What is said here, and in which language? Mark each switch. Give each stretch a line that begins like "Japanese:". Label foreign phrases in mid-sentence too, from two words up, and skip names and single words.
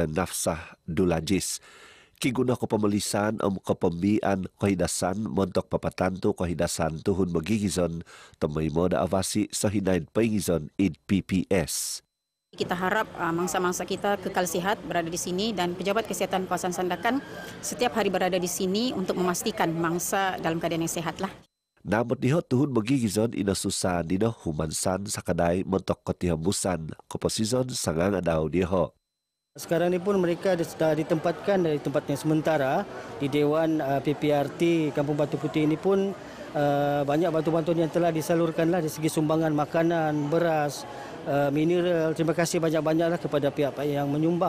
Central Dusun: Nafsah Dulajis. Kiguna ko pemelisan om kepembian kaidasan montok papatantu kaidasan tuhun magigizon temay moda avasi sahinain pengizon id PPS.
Malay: Kita harap mangsa-mangsa kita kekal sihat berada di sini dan pejabat kesihatan kawasan Sandakan setiap hari berada di sini untuk memastikan mangsa dalam keadaan yang sehatlah.
Central Dusun: Namun dihot tuhun magigizon inasusan dino humansan sakadai mentok kotihambusan koposizon sangang adaw diho.
Malay: Sekarang ini pun mereka sudah ditempatkan dari tempat yang sementara di Dewan PPRT Kampung Batu Putih ini pun banyak bantuan-bantuan yang telah disalurkanlah dari segi sumbangan makanan, beras, mineral. Terima kasih banyak-banyaklah kepada pihak-pihak yang menyumbang.